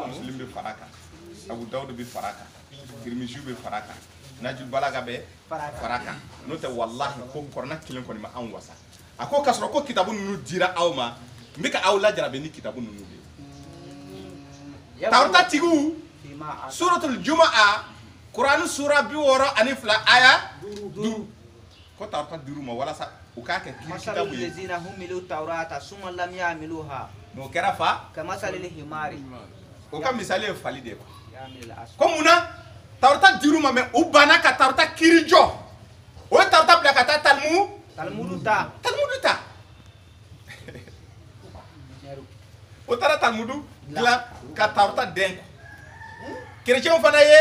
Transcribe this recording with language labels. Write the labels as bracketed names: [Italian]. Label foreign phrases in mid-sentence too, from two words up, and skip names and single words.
[Bambara] Muslim bɛ fara kan Abu Dawud bɛ fara kan Tirmidhi bɛ fara kan Najul Balaga bɛ fara kan n'o tɛ wallahi ko Quran kelen kɔni ma an wasa a ko k'a sɔrɔ ko kitabu ninnu dira aw ma n bɛ ka aw lajarabi ni kitabu ninnu de ye Tawrata tigiw suratul Jumaa Quran sura 62 aya 5 ko Tawrata dir'u ma walasa u k'a kɛ kiri [Arabic] مثل [Bambara] kitabu ye [Arabic] الذين حملوا التوراة ثم لم يحملوها [Bambara] n'o kɛra fa [Arabic] كمثل الحمار [Bambara] o ka misali ye fali de ye [Arabic] يحمل الأسفل. [Bambara] ko mun na Tawrata dir'u ma mais u banna ka Tawrata kiri jɔ o ye Tawrata bila ka taa Talmud ta Talmudu ta o taara Talmudu dilan ka Tawrata den chrétienw fana ye